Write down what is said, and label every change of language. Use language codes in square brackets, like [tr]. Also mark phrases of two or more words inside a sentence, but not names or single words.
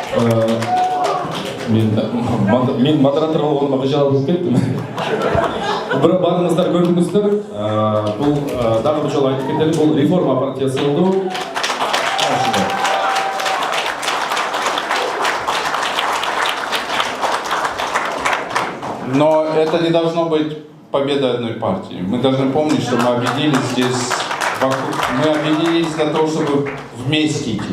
[kk] Мен модератор болғаныма жалғыз кеттім. Барыңыздар көрдіңіздер, бұл дағы бір жолы айтып кетелік, бұл реформа партиясы болды. [ru] Но это не должно быть победа одной партии. Мы должны помнить, что мы объединились здесь, мы объединились для того, чтобы вместе идти.